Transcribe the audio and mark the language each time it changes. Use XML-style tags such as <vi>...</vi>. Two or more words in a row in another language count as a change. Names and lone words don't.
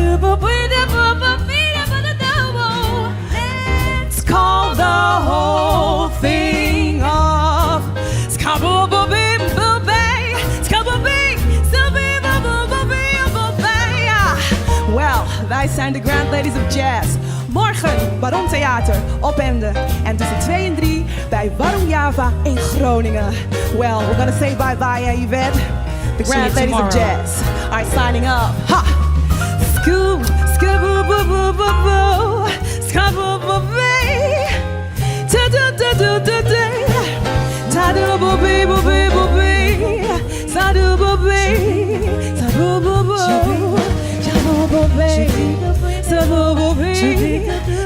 <en>Let's call the whole thing off. Well,</en> <nl>wij zijn de Grand Ladies of Jazz. Morgen Baron Theater op Ende. En tussen 2 en 3 bij Baron Java in Groningen.</nl> <en>Well, we're gonna say bye-bye, Yvette. The See you Grand Ladies of tomorrow. Jazz. Alright, signing up. Ha! Scoo, skaboo-boo-boo-boo-boo. Skaboo-boo-bee. Ta-da-da-da-da-da. Ta-da-boo-bee-boo-bee-boo-bee. Sa-doo-boo-bee. Sa-boo-boo-boo. Ja-boo-boo-bee. Sa-boo-boo-bee.</en>